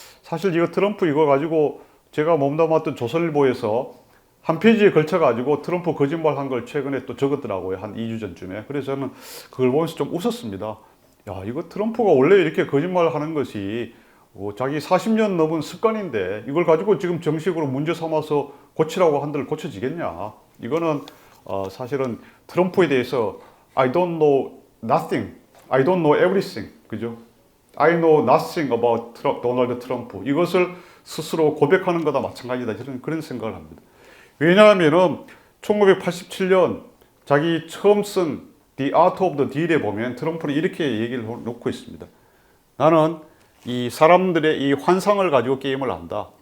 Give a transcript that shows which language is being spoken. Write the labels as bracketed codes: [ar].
[ko] 사실 이거 트럼프 이거 가지고 제가 몸담았던 조선일보에서 한 페이지에 걸쳐가지고 트럼프 거짓말한 걸 최근에 또 적었더라고요. 한 2주 전쯤에. 그래서 저는 그걸 보면서 좀 웃었습니다. 야, 이거 트럼프가 원래 이렇게 거짓말을 하는 것이 자기 40년 넘은 습관인데 이걸 가지고 지금 정식으로 문제 삼아서 고치라고 한들 고쳐지겠냐. 이거는 사실은 트럼프에 대해서 [en] I don't know nothing, I don't know everything, [ko] 그죠? [en] I know nothing about 도널드 트럼프. [ko] 이것을 스스로 고백하는 거다 마찬가지다. 저는 그런 생각을 합니다. 왜냐하면은 1987년 자기 처음 쓴 The Art of the Deal에 보면 트럼프는 이렇게 얘기를 놓고 있습니다. 나는 이 사람들의 이 환상을 가지고 게임을 한다.